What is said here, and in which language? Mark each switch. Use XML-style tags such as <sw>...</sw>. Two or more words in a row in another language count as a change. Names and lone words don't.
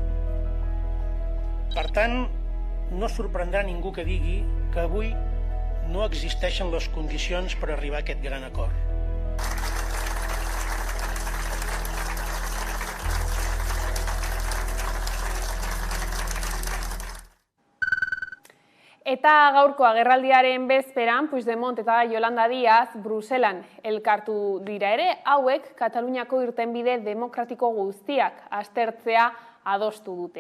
<ca>Per tant, no sorprendrà ningú que digui que avui no existeixen les condicions per arribar a aquest gran acord.</ca> <eu>Eta gaurko agerraldiaren bezperan, Puigdemont eta Yolanda Díaz Bruselan elkartu dira ere, hauek Kataluniako irtenbide demokratiko guztiak aztertzea adostu dute.</eu>